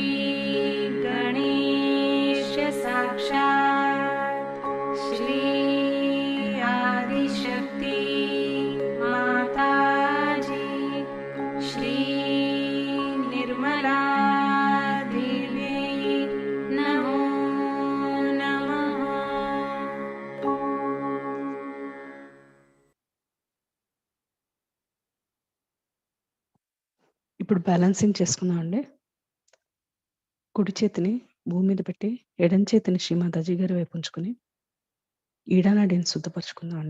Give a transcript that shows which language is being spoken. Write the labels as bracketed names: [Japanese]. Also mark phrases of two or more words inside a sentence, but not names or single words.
[Sanskrit] गणेश साक्षात् श्री आदिशक्ति माताजी श्री निर्मला देवी नमो नमः। [Telugu] ఇప్పుడు బ్యాలెన్సింగ్ చేసుకుందామండి. కుడి చేతిని భూమి మీద పెట్టి, ఎడమ చేతిని శ్రీ మాతాజీ గారి వైపు ఉంచుకొని, ఈడానాడిని శుద్ధపరచుకుందామండి.